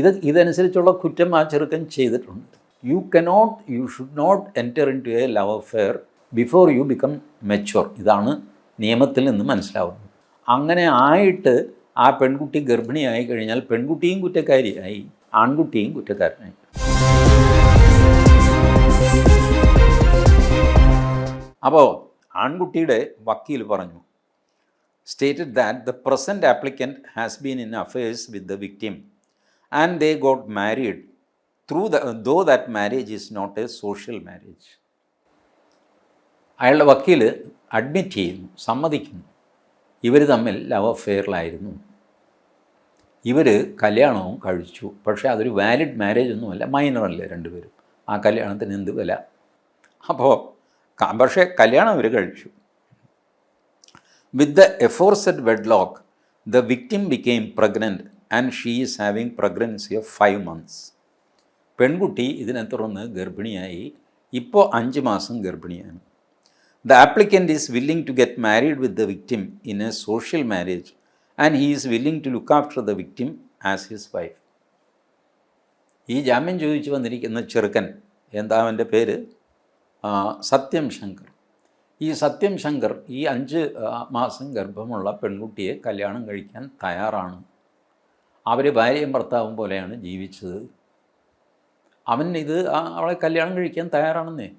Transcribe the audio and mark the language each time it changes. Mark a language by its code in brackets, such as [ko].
[ml] ഇതനുസരിച്ചുള്ള കുറ്റം ആ ചെറുക്കൻ ചെയ്തിട്ടുണ്ട്. [en] You should not enter into a love affair before you become mature. [ml] ഇതാണ് നിയമത്തിൽ നിന്ന് മനസ്സിലാവുന്നത്. അങ്ങനെ ആയിട്ട് ആ പെൺകുട്ടി ഗർഭിണിയായി കഴിഞ്ഞാൽ പെൺകുട്ടിയും കുറ്റക്കാരിയായി, ആൺകുട്ടിയും കുറ്റക്കാരനായി. അപ്പോൾ ആൺകുട്ടിയുടെ വക്കീൽ പറഞ്ഞു, [en] stated that the present applicant has been in affairs with the victim and they got married though that marriage is not a social marriage. [ml] അയാളുടെ വക്കീൽ അഡ്മിറ്റ് ചെയ്യുന്നു, സമ്മതിക്കുന്നു, ഇവർ തമ്മിൽ ലവ് അഫെയറിലായിരുന്നു, ഇവർ കല്യാണവും കഴിച്ചു, പക്ഷേ അതൊരു വാലിഡ് മാരേജ് ഒന്നുമല്ല, മൈനറല്ലേ 2 പേരും. ആ കല്യാണത്തിന് എന്ത് വില? അപ്പോൾ പക്ഷേ കല്യാണം അവർ കഴിച്ചു. [en] With the aforesaid wedlock, the victim became pregnant and she is having pregnancy of 5 months. [ml] പെൺകുട്ടി ഇതിനെ തുടർന്ന് ഗർഭിണിയായി, ഇപ്പോൾ 5 മാസം ഗർഭിണിയാണ്. [en] The applicant is willing to get married with the victim in a social marriage and he is willing to look after the victim as his wife. [ml] ഈ ജാമ്യം ചോദിച്ചു വന്നിരിക്കുന്ന ചെറുക്കൻ, എന്താ അവൻ്റെ പേര്? സത്യം ശങ്കർ. ഈ സത്യം ശങ്കർ ഈ 5 മാസം ഗർഭമുള്ള പെൺകുട്ടിയെ കല്യാണം കഴിക്കാൻ തയ്യാറാണ്. അവർ ഭാര്യയും ഭർത്താവും പോലെയാണ് ജീവിച്ചത്. അവൻ അവളെ കല്യാണം കഴിക്കാൻ തയ്യാറാണെന്നേ.